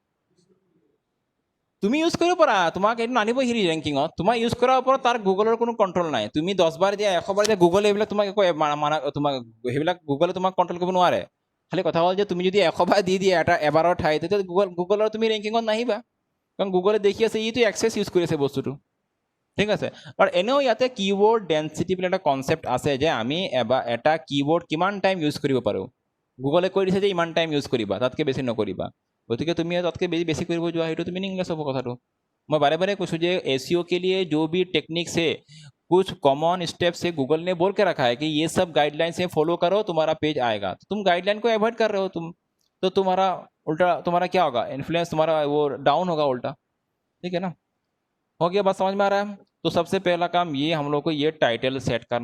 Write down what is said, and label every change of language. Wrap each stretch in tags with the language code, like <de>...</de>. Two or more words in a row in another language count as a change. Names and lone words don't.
<as>তুমি ইউজ কৰিব পাৰা তোমাক এইটো নানিব হেৰি ৰেংকিঙত তোমাৰ ইউজ কৰাৰ ওপৰত তাৰ গুগলৰ কোনো কণ্ট্ৰল নাই তুমি 10বাৰ দিয়া 100বাৰ দিয়া গুগলে এইবিলাক তোমাক একো তোমাক সেইবিলাক গুগলে তোমাক কণ্ট্ৰল কৰিব নোৱাৰে খালি কথা হ'ল যে তুমি যদি 100বাৰ দি দিয়া এটা এবাৰৰ ঠাই তেতিয়া গুগলৰ তুমি ৰেংকিঙত নাহিবা কাৰণ গুগলে দেখি আছে ইটো</as> <en>excess use</en> <as>কৰি আছে বস্তুটো ঠিক আছে আৰু এনেও ইয়াতে</as> <en>keyword density</en> <as>বুলি এটা কনচেপ্ট আছে যে আমি এটা কিৱৰ্ড কিমান টাইম ইউজ কৰিব পাৰোঁ গুগলে কৈ দিছে যে ইমান টাইম ইউজ কৰিবা তাতকৈ বেছি নকৰিবা গতিকে তুমি তাতকৈ বেছি কৰিব যোৱা সেইটো তুমি মিনিংলেছ হ'ব কথাটো</as> <hi>मैं बारे बारे कुछ जो SEO के लिए जो भी टेक्निक्स है कुछ</hi> <en>common steps</en> <hi>है गूगल ने बोल के रखा है कि ये सब गाइडलाइन से फॉलो करो तुम्हारा पेज आएगा तो तुम गाइडलाइन को अवॉइड कर रहे हो तुम तो तुम्हारा उल्टा तुम्हारा क्या होगा इन्फ्लुएंस तुम्हारा वो डाउन होगा उल्टा ठीक है ना हो गया बात समझ में आ रहा है तो सबसे पहला काम ये हम लोग को ये टाइटल सेट करना</hi>